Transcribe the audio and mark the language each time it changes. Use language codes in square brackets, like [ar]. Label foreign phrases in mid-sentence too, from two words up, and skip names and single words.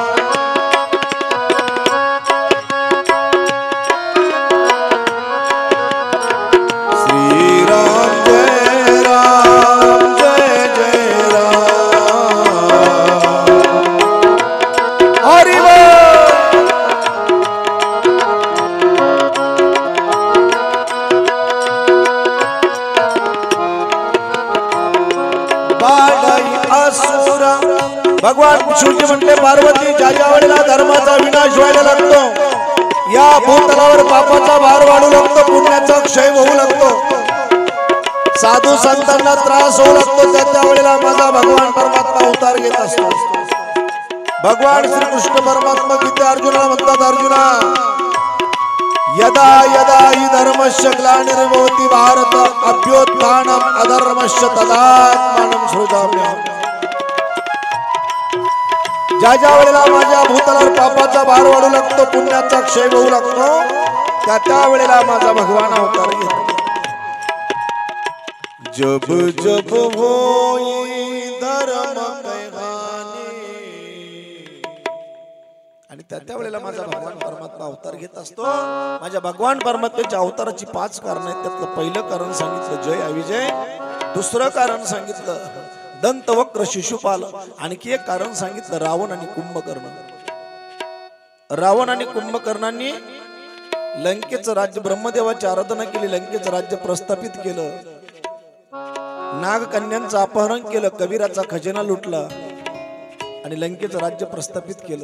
[mr] श्री राम जय जय राम हरि बोल. बाळई असुर भगवान शिवजी म्हटले पार्वती ज्या ज्या वेळेला धर्माचा विनाश व्हायला लागतो या भूतलावर पापाचा भार वाढू लागतो पुण्याचा क्षय होऊ लागतो साधू संतांना त्रास होऊ लागतो त्या त्या वेळेला माझा भगवान परमात्मा अवतार घेत असतो. भगवान श्री कृष्ण परमात्मा गीता अर्जुनाला म्हणतात अर्जुना [sa] यदा यदा हि धर्मस्य ग्लानिर्भवति भारत अभ्युत्थानम् अधर्मस्य तदात्मानं सृजाम्यहम्. [mr] ज्या ज्या वेळेला माझ्या भूतलावर पापाचा भार वाढू लागतो पुण्याचा क्षय होऊ लागतो त्या त्या वेळेला माझा भगवान अवतार घेतो. [awa] जब जब होई धर्म के हानि [mr] आणि त्या त्या वेळेला माझा भगवान परमात्मा अवतार घेत असतो. माझ्या भगवान परमात्म्याच्या अवताराची 5 कारण आहेत. त्यातलं पहिलं कारण सांगितलं जय अविजय दुसरं कारण सांगितलं दंतवक्र शिशुपाल. आणखी एक कारण सांगितलं रावण आणि कुंभकर्ण. रावण आणि कुंभकर्णांनी लंकेचं राज्य, ब्रह्मदेवाची आराधना केली, लंकेचं राज्य प्रस्थापित केलं, नागकन्यांचं अपहरण केलं, कबीराचा खजिना लुटला आणि लंकेचं राज्य प्रस्थापित केलं.